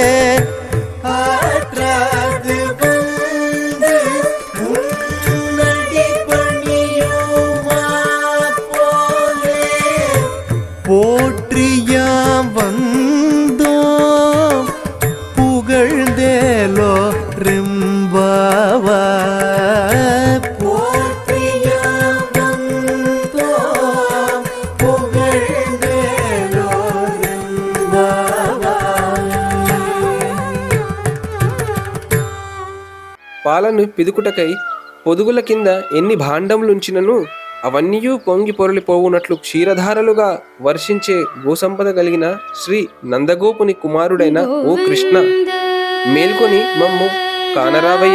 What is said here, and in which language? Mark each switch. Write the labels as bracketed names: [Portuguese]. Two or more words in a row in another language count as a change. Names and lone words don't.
[Tamil] ஆற்றாது வந்து உன்னடி பணியுமா போலே, போற்றியாம் வந்தோம் புகழ்ந்தேலோ ரெம்பாவா, போற்றியாம் வந்தோம் புகழ்ந்தேலோ ரெம்பாவா. [Telugu] పాలను పిదుకుటకై పొదుగుల కింద ఎన్ని భాండములుంచినను అవన్నీయూ పొంగి పొరలిపోవునట్లు క్షీరధారలుగా వర్షించే గోసంపద కలిగిన శ్రీ నందగోపుని కుమారుడైన ఓ కృష్ణ, మేల్కొని మమ్ము కానరావయ్య.